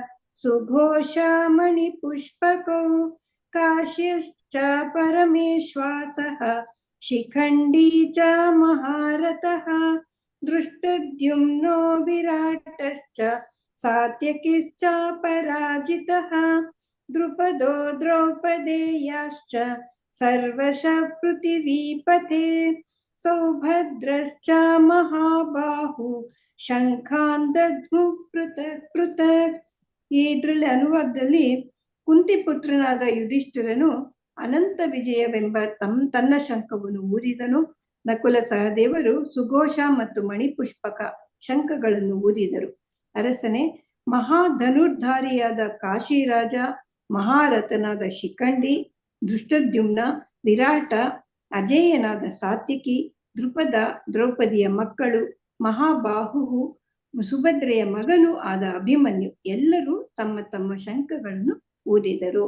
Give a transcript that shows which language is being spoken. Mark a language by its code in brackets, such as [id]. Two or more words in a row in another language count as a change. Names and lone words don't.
[sa] ಸುಘೋಷಮಣಿಪುಷ್ಪಕೌ ಕಾಶ್ಯಶ್ಚ ಪರಮೇಶ್ವಾಸಃ ಶಿಖಂಡಿ ಚ ಮಹಾರಥಃ ದೃಷ್ಟದ್ಯುಮ್ನೋ ವಿರಾಟಶ್ಚ ಸಾತ್ಯಕಿಶ್ಚ ಪರಾಜಿತಃ ದ್ರುಪದೋ ದ್ರೌಪದೇಯಾಶ್ಚ ಸರ್ವಶಃ ಪೃಥಿವೀಪತೆ ಸೌಭದ್ರಶ್ಚ ಮಹಾಬಾಹು ಶಂಖಾನ್ ದಧ್ಮು ಪೃಥಕ್ ಪೃಥಕ್. [kn] ಇದ್ರಲ್ಲಿ ಅನುವಾದದಲ್ಲಿ ಕುಂತಿಪುತ್ರನಾದ ಯುಧಿಷ್ಠಿರನು ಅನಂತ ವಿಜಯವೆಂಬ ತನ್ನ ಶಂಖವನ್ನು ಊದಿದನು. ನಕುಲ ಸಹದೇವರು ಸುಘೋಷ ಮತ್ತು ಮಣಿಪುಷ್ಪಕ ಶಂಖಗಳನ್ನು ಊದಿದರು. ಅರಸನೇ, ಮಹಾಧನುರ್ಧಾರಿಯಾದ ಕಾಶಿರಾಜ, ಮಹಾರಥನಾದ ಶಿಖಂಡಿ, ಧೃಷ್ಟದ್ಯುಮ್ನ, ವಿರಾಟ, ಅಜೇಯನಾದ ಸಾತ್ಯಕಿ, ದ್ರುಪದ, ದ್ರೌಪದಿಯ ಮಕ್ಕಳು, ಮಹಾಬಾಹು, ಸುಭದ್ರೆಯ ಮಗನೂ ಆದ ಅಭಿಮನ್ಯು ಎಲ್ಲರೂ ತಮ್ಮ ತಮ್ಮ ಶಂಖಗಳನ್ನು ಊದಿದರು.